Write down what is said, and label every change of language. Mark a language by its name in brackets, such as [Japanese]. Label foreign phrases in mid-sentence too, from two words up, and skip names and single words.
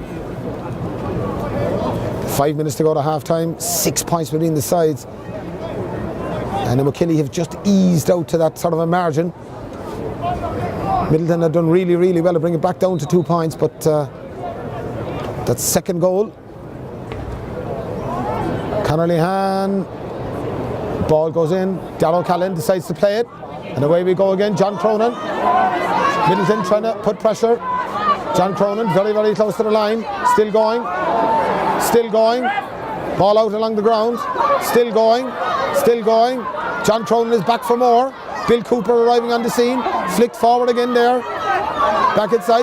[English] 5 minutes to go to half time, 6 points between the sides, and Imokilly have just eased out to that sort of a margin. Midleton have done really, really well to bring it back down to 2 points, but that second goal. Conor Lehan, ball goes in, Darrell Callan decides to play it, and away we go again. John Cronin, Midleton trying to put pressure. John Cronin very, very close to the line, still going, ball out along the ground, still going. John Cronin is back for more. Bill Cooper arriving on the scene, flicked forward again there, back inside.